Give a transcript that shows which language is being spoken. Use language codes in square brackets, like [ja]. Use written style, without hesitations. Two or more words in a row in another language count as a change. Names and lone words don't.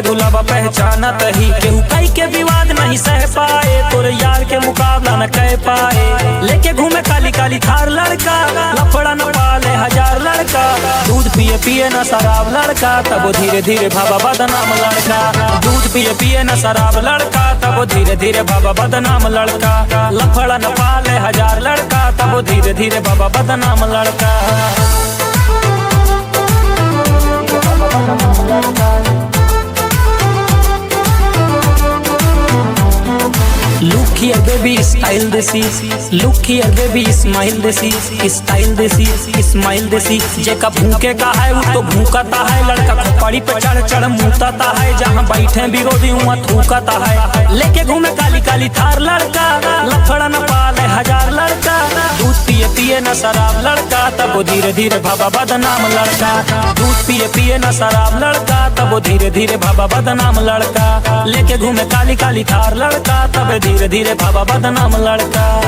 [hi] दुलाबा पहचाना तही केहू कई के विवाद नहीं सह पाए तोरे यार के मुकाबला न कह पाए लेके घूमे काली काली थार लड़का लफड़ा न पाले हजार लड़का दूध पिए पिए न शराब लड़का तब वो धीरे धीरे भाबा बदनाम लड़का दूध पिए पिए न शराब लड़का तब वो धीरे धीरे बाबा बदनाम लड़का लफड़ा न पाले हजार लड़का तब वो धीरे धीरे बाबा बदनाम लड़का। [en] Look here baby style [hi] देसी [en] Look here baby smile [hi] देसी स्टाइल देसी स्माइल देसी जेका भूखे का है वो तो भूखता है लड़का खोपड़ी पे चढ़ चढ़ मुँहता है जहाँ बैठे विरोधी वहाँ थूकता है लेके घूमे काली काली थार लड़का लफड़ा न पाले हजार लड़का दूध पिए पिए न शराब लड़का तब वो धीरे धीरे भाबा बदनाम लड़का दूध पिए पिए न शराब लड़का तब वो धीरे धीरे भाबा बदनाम लड़का लेके घूमे काली काली थार लड़का तब धीरे धीरे भाबा बदनाम लड़का।